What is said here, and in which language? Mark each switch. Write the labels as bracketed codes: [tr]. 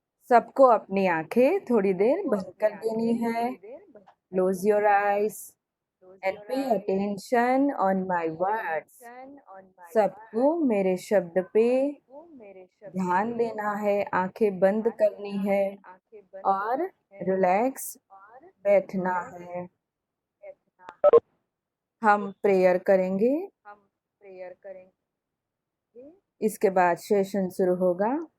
[hi] सबको अपनी आंखें थोड़ी देर बंद कर देनी है। [en] Close your eyes and pay attention on my words. [hi] सबको मेरे शब्द पे ध्यान देना है, आंखें बंद करनी है और रिलैक्स बैठना है। हम प्रेयर करेंगे, इसके बाद सेशन शुरू होगा।